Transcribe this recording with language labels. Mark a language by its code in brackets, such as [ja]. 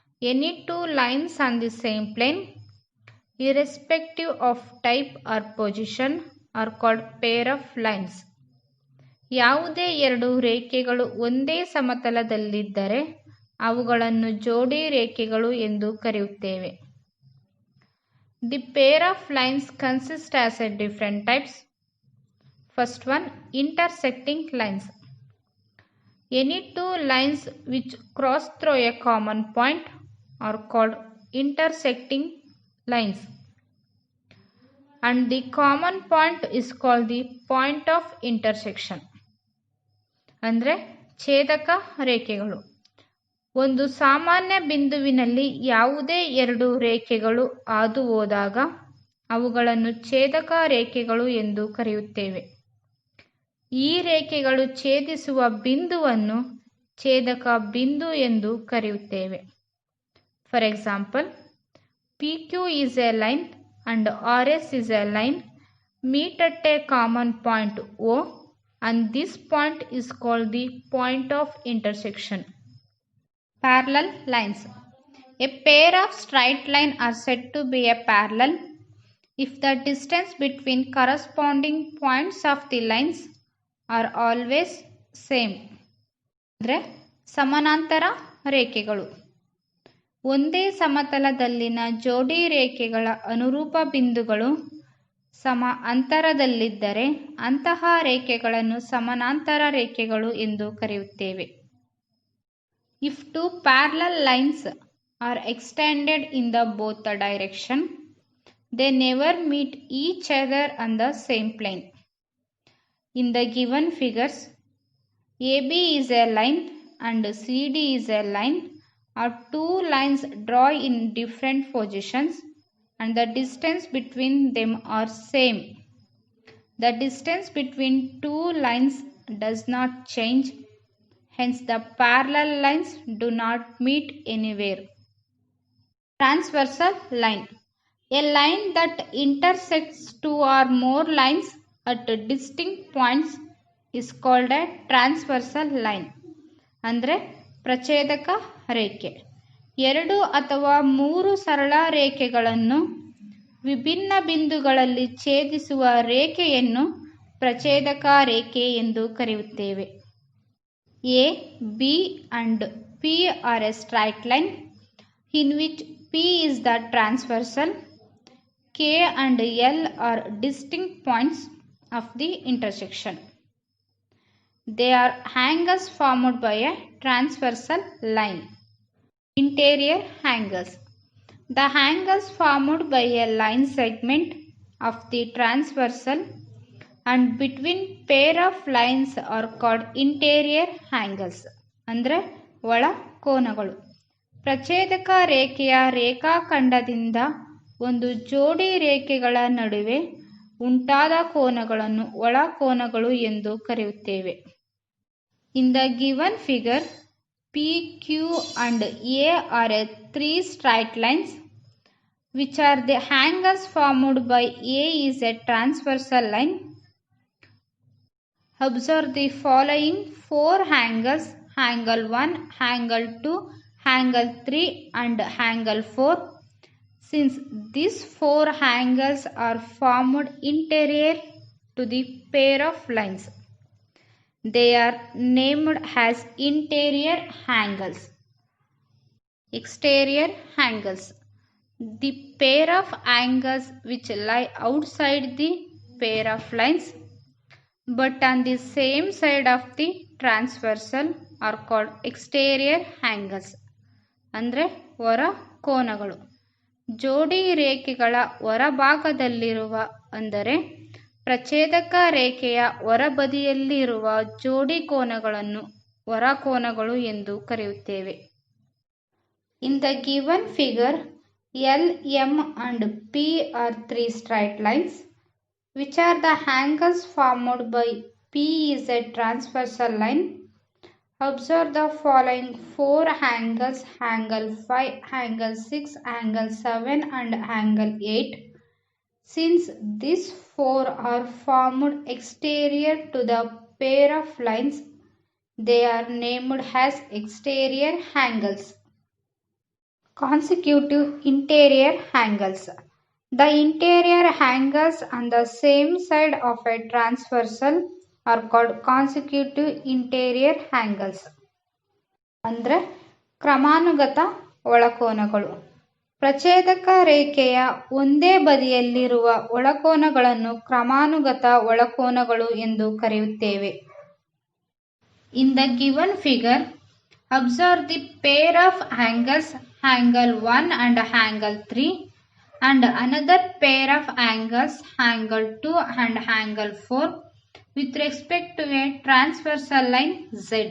[en] Any two lines on the same plane irrespective of type or position are called pair of lines. [kn] ಯಾವುದೇ ಎರಡು ರೇಖೆಗಳು ಒಂದೇ ಸಮತಲದಲ್ಲಿದ್ದರೆ ಅವುಗಳನ್ನು ಜೋಡಿ ರೇಖೆಗಳು ಎಂದು ಕರೆಯುತ್ತೇವೆ. [en] The pair of lines consist as a different types. First one, intersecting lines. Any two lines which cross through a common point are called intersecting lines. And the common point is called the point of intersection. [kn] ಅಂದರೆ ಛೇದಕ ರೇಖೆಗಳು. ಒಂದು ಸಾಮಾನ್ಯ ಬಿಂದುವಿನಲ್ಲಿ ಯಾವುದೇ ಎರಡು ರೇಖೆಗಳು ಹಾದು ಹೋದಾಗ ಅವುಗಳನ್ನು ಛೇದಕ ರೇಖೆಗಳು ಎಂದು ಕರೆಯುತ್ತೇವೆ. ಈ ರೇಖೆಗಳು ಛೇದಿಸುವ ಬಿಂದುವನ್ನು ಛೇದಕ ಬಿಂದು ಎಂದು ಕರೆಯುತ್ತೇವೆ. [en] For example, PQ is a line and RS is a line meet at a common point O and this point is called the point of intersection. Parallel lines. A pair of straight lines are said to be a parallel if the distance between corresponding points of the lines are always same. [kn] ಅಂದರೆ ಸಮಾನಾಂತರ ರೇಖೆಗಳು. ಒಂದೇ ಸಮತಲದಲ್ಲಿನ ಜೋಡಿ ರೇಖೆಗಳ ಅನುರೂಪ ಬಿಂದುಗಳು ಸಮ ಅಂತರದಲ್ಲಿದ್ದರೆ ಅಂತಹ ರೇಖೆಗಳನ್ನು ಸಮಾನಾಂತರ ರೇಖೆಗಳು ಎಂದು ಕರೆಯುತ್ತೇವೆ. [en] If two parallel lines are extended in the both the direction, they never meet each other on the same plane. In the given figures, AB is a line and CD is a line are two lines drawn in different positions and the distance between them are same. The distance between two lines does not change, hence the parallel lines do not meet anywhere. Transversal line. A line that intersects two or more lines at distinct points is called a transversal line. [kn] ಅಂದರೆ ಪ್ರಛೇದಕ ರೇಖೆ. ಎರಡು ಅಥವಾ ಮೂರು ಸರಳ ರೇಖೆಗಳನ್ನು ವಿಭಿನ್ನ ಬಿಂದುಗಳಲ್ಲಿ ಛೇದಿಸುವ ರೇಖೆಯನ್ನು ಪ್ರಛೇದಕ ರೇಖೆ ಎಂದು ಕರೆಯುತ್ತೇವೆ. [en] A, B and P are a straight line in which P is the transversal. K and L are distinct points of the intersection. They are angles formed by a transversal line. Interior angles. The angles formed by a line segment of the transversal and between pair of lines are called interior angles. [kn] ಅಂದರೆ ಒಳ ಕೋನಗಳು. ಪ್ರಛೇದಕ ರೇಖೆಯ ರೇಖಾಖಂಡದಿಂದ ಒಂದು ಜೋಡಿ ರೇಖೆಗಳ ನಡುವೆ ಉಂಟಾದ ಕೋನಗಳನ್ನು ಒಳ ಕೋನಗಳು ಎಂದು ಕರೆಯುತ್ತೇವೆ. [en] In the given figure, PQ and A are three straight lines which are the angles formed by A is a transversal line. Observe the following four angles: angle 1, angle 2, angle 3 and angle 4. Since these four angles are formed interior to the pair of lines, they are named as interior angles. Exterior angles. The pair of angles which lie outside the pair of lines but on the same side of the transversal are called exterior angles. [kn] ಅಂದರೆ ಹೊರ ಕೋನಗಳು. ಜೋಡಿ ರೇಖೆಗಳ ಹೊರಭಾಗದಲ್ಲಿರುವ ಅಂದರೆ ಪ್ರಛೇದಕ ರೇಖೆಯ ಹೊರಬದಿಯಲ್ಲಿರುವ ಜೋಡಿ ಕೋನಗಳನ್ನು ಹೊರ ಕೋನಗಳು ಎಂದು ಕರೆಯುತ್ತೇವೆ. [en] In the given figure, L, M and P are three straight lines, which are the angles formed by P is a transversal line. Observe the following four angles: angle 5, angle 6, angle 7 and angle 8. Since these four are formed exterior to the pair of lines, they are named as exterior angles. Consecutive interior angles. The interior angles on the same side of a transversal are called consecutive interior angles. [kn] ಅಂದರೆ ಕ್ರಮಾನುಗತ ಒಳಕೋನಗಳು. ಪ್ರಛೇದಕ ರೇಖೆಯ ಒಂದೇ ಬದಿಯಲ್ಲಿರುವ ಒಳಕೋನಗಳನ್ನು ಕ್ರಮಾನುಗತ ಒಳಕೋನಗಳು ಎಂದು ಕರೆಯುತ್ತೇವೆ. [en] In the given figure, observe the pair of angles angle 1 and angle 3 and another pair of angles angle 2 and angle 4 with respect to a transversal line Z.